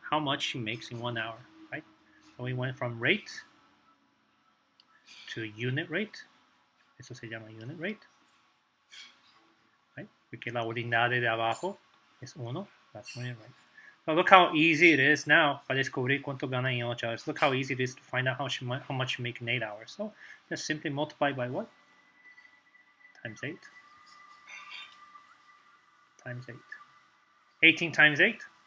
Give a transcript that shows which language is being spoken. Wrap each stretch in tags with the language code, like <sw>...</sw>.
<en>How much she makes in 1 hour, right? So we went from rate to unit rate.</en> <es>Eso se llama unit rate. Right? Porque la ordinal de abajo es 1.</es> <en>That's unit rate. So look how easy it is now</en> <es>para descubrir cuánto gana en</es> <en>8 hours. Look how easy it is to find out how much you make in 8 hours. So just simply multiply by what? Times 8. Times 8. 18 times 8?</en>